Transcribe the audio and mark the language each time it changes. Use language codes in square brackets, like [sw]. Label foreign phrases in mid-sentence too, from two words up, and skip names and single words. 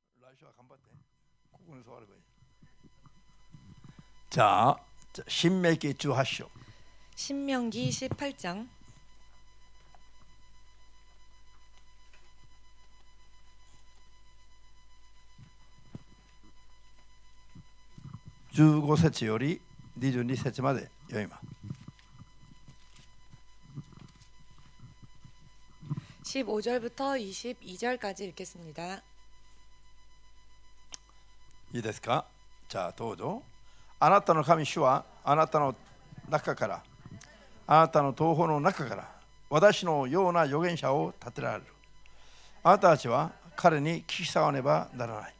[ja] 最初は頑張って。ここに座ればいい。 [ko] 자、 신명기 [ja] 18章。 [ko] 신명기 18장 [ja] 15 節より22節まで読みます。 [ko] 15절부터 22절까지 읽겠습니다. [ja] いいですか？じゃあどうぞ。あなたの神主はあなたの中から、あなたの東方の中から私のような預言者を立てられる。あなたたちは彼に聞き従わねばならない。